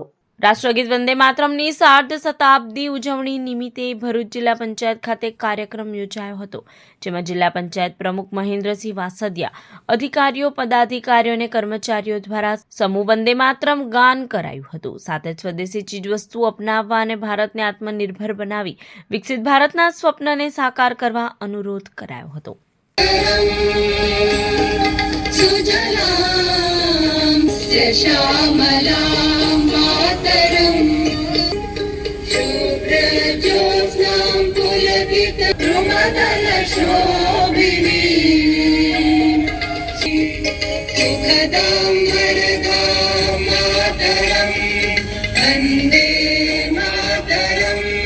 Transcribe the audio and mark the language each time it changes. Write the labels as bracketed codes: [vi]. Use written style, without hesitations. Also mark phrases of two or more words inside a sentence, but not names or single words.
[gu] રાષ્ટ્રગીત વંદે માતરમની સાર્ધ શતાબ્દી ઉજવણી નિમિત્તે ભરૂચ જિલ્લા પંચાયત ખાતે કાર્યક્રમ યોજાયો હતો, જેમાં જિલ્લા પંચાયત પ્રમુખ મહેન્દ્રસિંહ વાસદિયા, અધિકારીઓ, પદાધિકારીઓ અને કર્મચારીઓ દ્વારા સમૂહ વંદે માતરમ ગાન કરાયું હતું। સાથે જ સ્વદેશી ચીજવસ્તુઓ અપનાવવા અને ભારતને આત્મનિર્ભર બનાવી વિકસિત ભારતના સ્વપ્નને સાકાર કરવા અનુરોધ કરાયો હતો। [sa] श्यामलां मातरं शुभ्रज्योत्स्नां पुलकितद्रुमदलशोभिनीं सुखदां वरदां मातरं वन्दे मातरं।